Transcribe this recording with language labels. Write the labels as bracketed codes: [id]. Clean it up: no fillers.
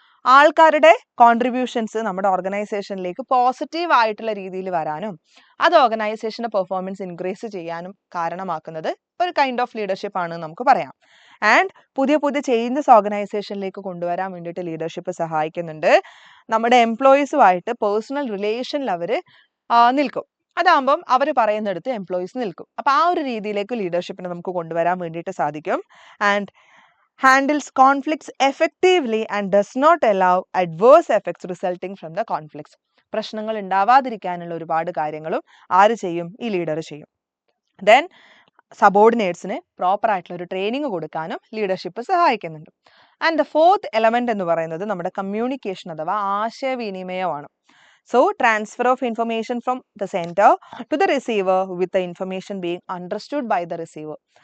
[ml] ആൾക്കാരുടെ കോൺട്രിബ്യൂഷൻസ് നമ്മുടെ ഓർഗനൈസേഷനിലേക്ക് പോസിറ്റീവ് ആയിട്ടുള്ള രീതിയിൽ വരാനും അത് ഓർഗനൈസേഷന്റെ പെർഫോമൻസ് ഇൻക്രീസ് ചെയ്യാനും കാരണമാക്കുന്നത് ഒരു കൈൻഡ് ഓഫ് ലീഡർഷിപ്പ് ആണ് നമുക്ക് പറയാം. ആൻഡ് പുതിയ പുതിയ ചേഞ്ചസ് ഓർഗനൈസേഷനിലേക്ക് കൊണ്ടുവരാൻ വേണ്ടിയിട്ട് ലീഡർഷിപ്പ് സഹായിക്കുന്നുണ്ട്. നമ്മുടെ എംപ്ലോയീസുമായിട്ട് പേഴ്സണൽ റിലേഷനിൽ അവർ നിൽക്കും. അതാകുമ്പം അവർ പറയുന്നിടത്ത് എംപ്ലോയീസ് നിൽക്കും. അപ്പൊ ആ ഒരു രീതിയിലേക്ക് ലീഡർഷിപ്പിനെ നമുക്ക് കൊണ്ടുവരാൻ വേണ്ടിയിട്ട് സാധിക്കും. [en] And handles conflicts effectively and does not allow adverse effects resulting from the conflicts. [ml] പ്രശ്നങ്ങൾ ഉണ്ടാവാതിരിക്കാനുള്ള ഒരുപാട് കാര്യങ്ങളും ആര് ചെയ്യും? ഈ ലീഡർ ചെയ്യും. ദെൻ സബോർഡിനേറ്റ്സിന് പ്രോപ്പർ ആയിട്ടുള്ള ഒരു ട്രെയിനിങ് കൊടുക്കാനും ലീഡർഷിപ്പ് സഹായിക്കുന്നുണ്ട്. ആൻഡ് ദ ഫോർത്ത് എലമെന്റ് എന്ന് പറയുന്നത് നമ്മുടെ കമ്മ്യൂണിക്കേഷൻ അഥവാ ആശയവിനിമയമാണ്. [en] So, transfer of information from the center to the receiver with the information being understood by the receiver.